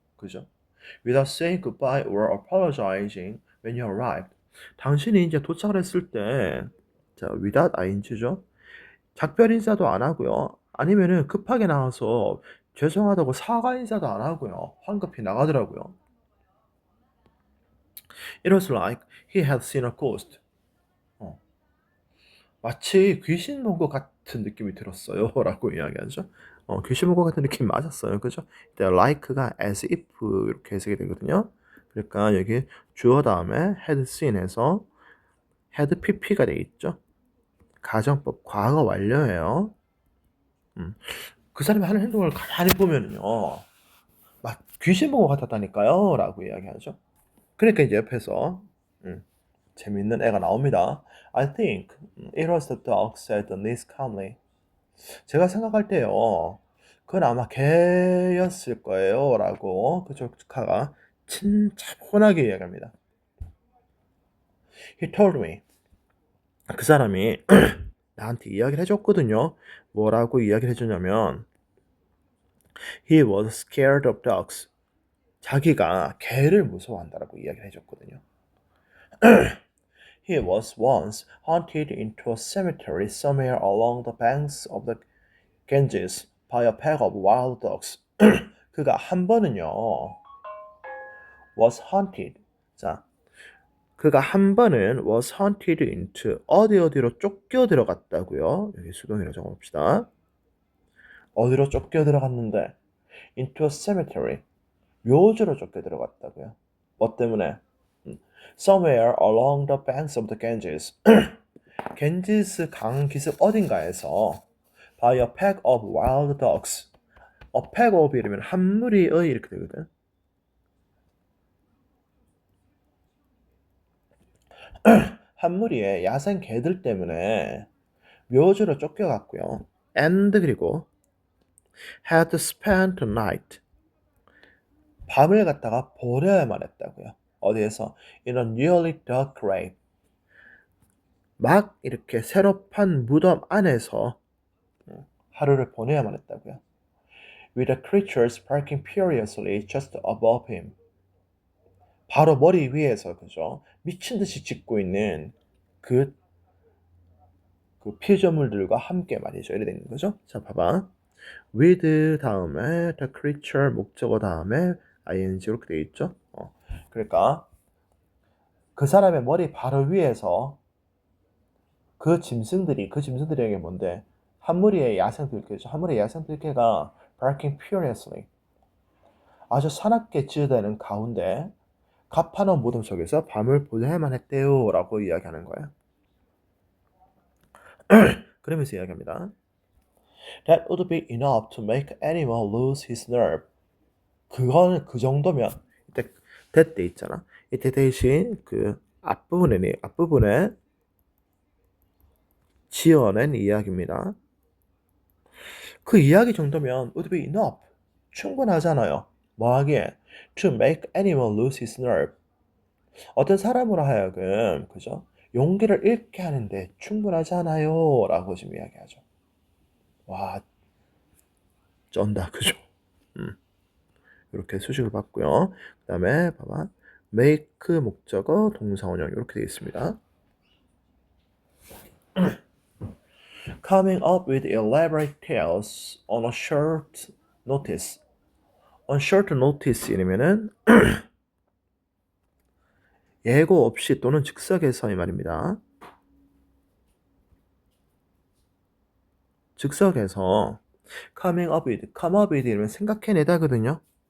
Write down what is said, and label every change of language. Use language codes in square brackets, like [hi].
[ko] 그죠? [en] Without saying goodbye or apologizing when you arrived. [ko] 당신이 이제 도착을 했을 때, 자, [en] without ing [ko] 죠? 작별 인사도 안 하고요. 아니면은 급하게 나와서 죄송하다고 사과 인사도 안 하고요. 황급히 나가더라고요. [en] It was like he had seen a ghost. [ko] 마치 귀신 본 것 같은 느낌이 들었어요. 라고 이야기하죠. 귀신 본 것 같은 느낌 맞았어요. 그죠? 이때 like가 as if 이렇게 해석이 되거든요. 그러니까 여기 주어 다음에 had seen에서 had pp가 돼 있죠. 가정법 과거 완료예요. 그 사람이 하는 행동을 가만히 보면요. 막 귀신 본 것 같았다니까요. 라고 이야기하죠. 그러니까 이제 옆에서 재밌는 애가 나옵니다. [en] I think it was the dog, said the niece calmly. [ko] 제가 생각할 때요. 그건 아마 개였을 거예요. 라고 그 조카가 침차분하게 이야기합니다. [en] He told me. [ko] 그 사람이 나한테 이야기를 해줬거든요. 뭐라고 이야기를 해주냐면 [en] He was scared of dogs. [ko] 자기가 개를 무서워한다라고 이야기를 해줬거든요. [en] He was once hunted into a cemetery somewhere along the banks of the Ganges by a pack of wild dogs. [ko] 그가 한 번은요, [en] was hunted. [ko] 자, 그가 한 번은 [en] was hunted into [ko] 어디로 쫓겨 들어갔다고요. 여기 수동이라고 적어봅시다. 어디로 쫓겨 들어갔는데 [en] into a cemetery [ko] 묘지로 쫓겨 들어갔다고요. 뭐 때문에? [en] Somewhere along the banks of the Ganges. [ko] 겐지스 강 기슭 어딘가에서 [en] by a pack of wild dogs. a pack of [ko] 이러면 한 무리의 이렇게 되거든. 한 무리의 야생 개들 때문에 묘지로 쫓겨갔고요. [en] And [ko] 그리고 [en] had spent the night. [ko] 밤을 갖다가 보내야만 했다고요. 어디에서? [en] In a newly dug grave. [ko] 막 이렇게 새로 판 무덤 안에서 하루를 보내야만 했다고요. [en] With the creatures barking furiously just above him. [ko] 바로 머리 위에서 그죠? 미친 듯이 짖고 있는 그 피조물들과 함께 말이죠. 이래 되는 거죠. 자, 봐봐. with 다음에 the creature 목적어 다음에 ing 이렇게 돼 있죠. 그러니까 그 사람의 머리 바로 위에서 그 짐승들에게 뭔데? 한 무리의 야생 들개죠. 한 무리의 야생 들개가 [en] barking furiously [ko] 아주 사납게 짖어대는 가운데 가파놓은 무덤 속에서 밤을 보내야만 했대요 라고 이야기하는 거예요. 그러면서 이야기합니다. [en] That would be enough to make anyone lose his nerve. [ko] 그거는 그 정도면 이때 that 때 있잖아. 이때 대신 그 앞부분에 지어낸 이야기입니다. 그 이야기 정도면 [en] would be enough. [ko] 충분하잖아요. 뭐 하기에? [en] To make anyone lose his nerve. [ko] 어떤 사람으로 하여금 그죠? 용기를 잃게 하는데 충분하잖아요. 라고 지금 이야기하죠. 와, 쩐다. 그죠? 이렇게 수식을 받고요. 그 다음에 봐봐. make 목적어 동사원형 이렇게 되어 있습니다. [en] Coming up with elaborate tales on a short notice. On short notice [ko] 이러면은 예고 없이 또는 즉석에서의 말입니다. 즉석에서 [en] coming up with [ko] 이러면 생각해내다거든요.